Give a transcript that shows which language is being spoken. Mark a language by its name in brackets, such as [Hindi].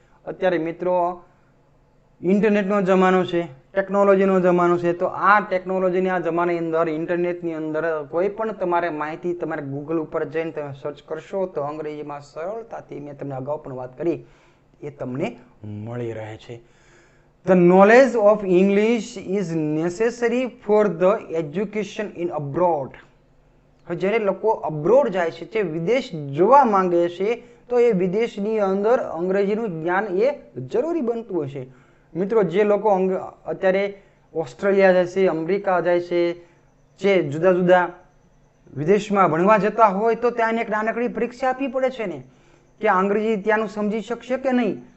[Gujarati] અત્યારે મિત્રો ઇન્ટરનેટનો જમાનો છે, ટેકનોલોજીનો જમાનો છે. તો આ ટેકનોલોજીના જમાનાની અંદર ઇન્ટરનેટની અંદર કોઈ પણ તમારે માહિતી તમારે ગૂગલ ઉપર જઈને તમે સર્ચ કરશો તો અંગ્રેજીમાં સરળતાથી, મેં તમને અગાઉ પણ વાત કરી, એ તમને મળી રહે છે. [English] The knowledge of English is necessary for the education in abroad. [Gujarati] જ્યારે લોકો અબ્રોડ જાય છે, જે વિદેશ જોવા માંગે છે, તો એ વિદેશની અંદર અંગ્રેજીનું જ્ઞાન એ જરૂરી બનતું હશે. મિત્રો જે લોકો અત્યારે ઓસ્ટ્રેલિયા જાય છે, અમેરિકા જાય છે, જે જુદા જુદા વિદેશમાં ભણવા જતા હોય તો ત્યાં એક નાનકડી પરીક્ષા આપવી પડે છે ને કે અંગ્રેજી ત્યાંનું સમજી શકશે કે નહીં.